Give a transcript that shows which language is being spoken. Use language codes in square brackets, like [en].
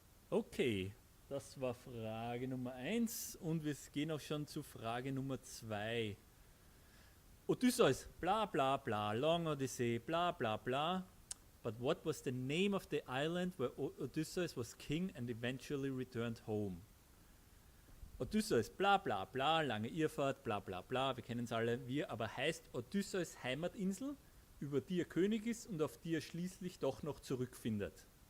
[de] Okay, das war Frage Nummer 1 und wir gehen auch schon zu Frage Nummer 2. [en] Odysseus, bla bla bla, long Odyssey, bla bla bla. But what was the name of the island where Odysseus was king and eventually returned home? [de] Odysseus, bla bla bla, lange Irrfahrt, bla bla bla, wir kennen es alle. Wie aber heißt Odysseus Heimatinsel, über die er König ist und auf die er schließlich doch noch zurückfindet?